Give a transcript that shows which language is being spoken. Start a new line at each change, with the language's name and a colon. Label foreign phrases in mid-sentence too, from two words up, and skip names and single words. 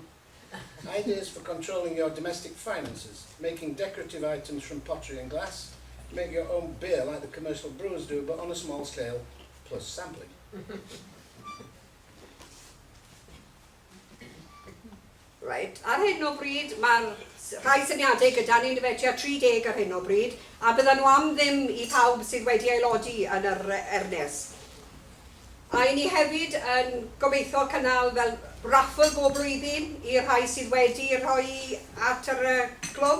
English: Ideas for controlling your domestic finances. Making decorative items from pottery and glass. Make your own beer like the commercial brewers do, but on a small scale plus sampling. Right.
Welsh: Ar hyn o bryd, mae'r rhai syniadau gyda ni'n dyfedio 30 ar hyn o bryd, a byddan nhw am ddim i pawb sydd wedi aelodi yn yr Ernes. A i ni hefyd yn gobeithio cynnal fel raffle bob blwyddyn i'r rhai sydd wedi rhoi at yr clwb.